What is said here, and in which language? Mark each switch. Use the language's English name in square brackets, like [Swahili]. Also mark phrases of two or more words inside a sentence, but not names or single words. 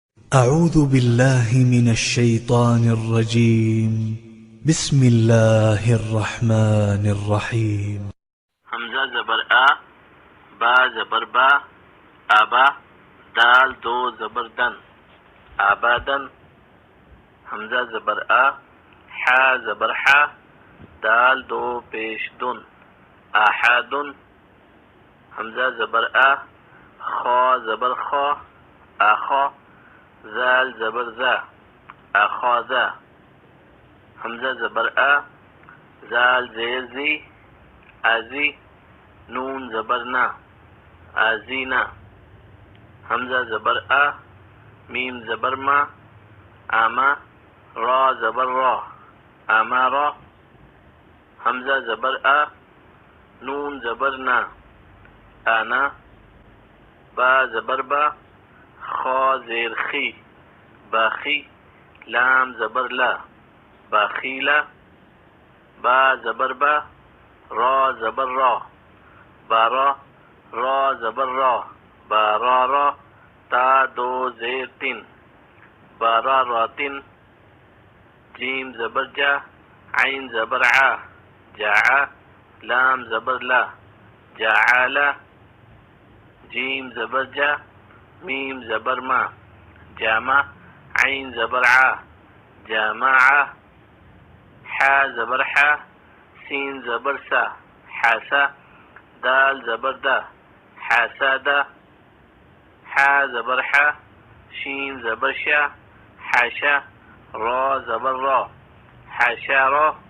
[Arabic] أعوذ بالله من الشيطان الرجيم. بسم الله الرحمن الرحيم. [Urdu] حمزہ زبر آ، با زبر با، آبا، دال دو زبر دن، آبادن. حمزہ زبر آ، حا زبر حا، دال دو پیش دن، آحادن. حمزہ زبر آ، خا زبر خا، آخا، زال زبر زا، آخاذا. حمزہ زبر آ، زال زیر زی، آزی، نون زبر نا، آزینا. حمزہ زبر آ، میم زبر ما، آما، را زبر را، آمارا. حمزہ زبر آ، نون زبر نا، آنا. با زبر با، خا زیر خی، باخی، لام زبر لا، باخیلا. با زبر با، را زبر را، بارا، را زبر را، بارارا. تا دو زیر تن، باراراتن. جیم زبر جا، عین زبر عا، جاعا، لام زبر لا، جاعالا. جیم زبر جا، میم زبر ما، جامع، عین زبر عا، جامعا. حا زبر حا، سین زبر سا، حاسا، دال زبر دا، حاسادا. حا زبر حا، شین زبر شا، حاشا، را زبر را، حاشارا.